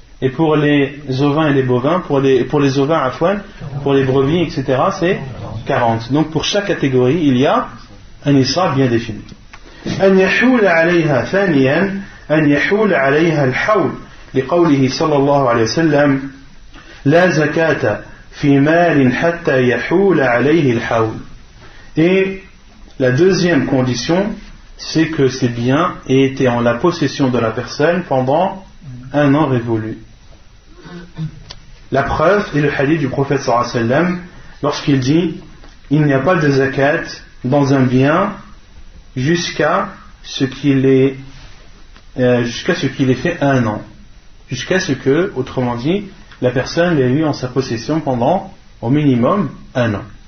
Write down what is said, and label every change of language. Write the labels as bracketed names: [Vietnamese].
[French] Et pour les ovins et les bovins, pour les ovins afouane, pour les brebis, etc., c'est 40. Donc pour chaque catégorie, il y a un nisab bien défini. [Arabic] أن يحول عليها ثانيا أن يحول عليها الحول لقوله صلى الله عليه وسلم لا زكاة في مال حتى يحول عليه الحول. [French] Et la deuxième condition, c'est que ces biens aient été en la possession de la personne pendant un an révolu. La preuve est le hadith du prophète [Arabic] sallallahu alayhi wa sallam [French] lorsqu'il dit il n'y a pas de zakat dans un bien jusqu'à ce qu'il ait fait un an, jusqu'à ce que, autrement dit, la personne l'ait eu en sa possession pendant au minimum un an.